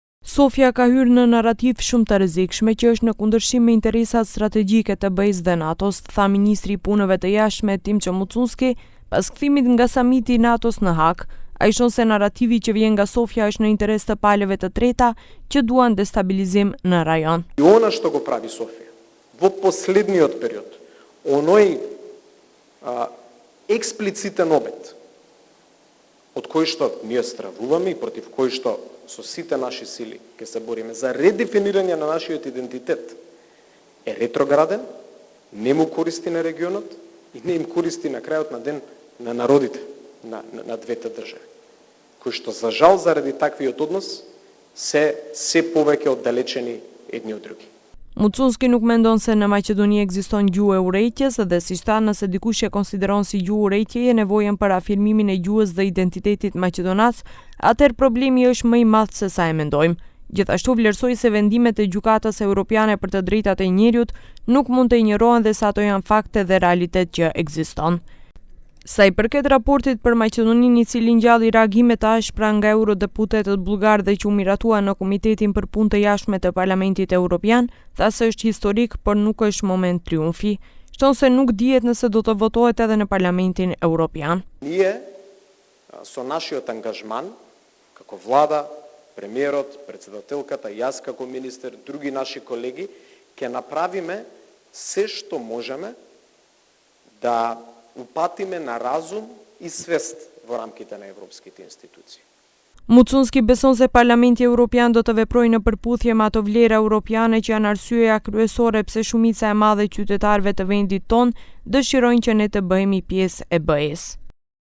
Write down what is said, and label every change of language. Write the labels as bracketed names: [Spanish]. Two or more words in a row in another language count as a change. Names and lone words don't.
[Albanian] Sofia ka hyrë në narrativ shumë të rrezikshme që është në kundërshtim me interesat strategjike të BE-s dhe NATO-s, tha ministri i punëve të jashtme Timço Mucunski pas kthimit nga samiti i NATO-s në Hag. Ai shon se narrativi që vjen nga Sofia është në interes të palëve të treta që duan destabilizim në rajon. [Macedonian] И она что го прави София? Во последниот период, оној експлицитен обет од кој што ние стравуваме и против кој што со сите наши сили ќе се бориме за редефинирање на нашиот идентитет е ретрограден, не му користи на регионот и не им користи на крајот на ден на народите на двете држави, кои што за жал заради таквиот однос се повеќе оддалечени едни од други. [Albanian] Mucunski nuk mendon se në Maqedoni ekziston gjuhë e urrejtjes dhe siç tha, nëse dikush e konsideron si gjuhë urrejtjeje nevojën për afirmimin e gjuhës dhe identitetit maqedonas, atëherë problemi është më i madh se sa e mendojmë. Gjithashtu vlerësoi se vendimet e Gjykatës Evropiane për të drejtat e njerëzit nuk mund të injorohen dhe se ato janë fakte dhe realitet që ekziston. Sa i përket raportit për Maqedoninë, i cili ngjalli reagime të ashpra nga eurodeputetët bullgar dhe që u miratua në Komitetin për Punë të Jashtme të Parlamentit Evropian, tha se është historik, por nuk është moment triumfi. Shton se nuk dihet nëse do të votohet edhe në Parlamentin Evropian. [Macedonian] Ние со нашиот ангажман како влада, премиерот, председателката, јас како министер, други наши колеги ќе направиме се што можеме да упатиме на разум и свест во рамките на европските институции. [Albanian] Mucunski beson se Parlamenti Evropian do të veprojë në përputhje me ato vlera europiane që janë arsyeja kryesore pse shumica e madhe e qytetarëve të vendit ton dëshirojnë që ne të bëhemi pjesë e BE-s.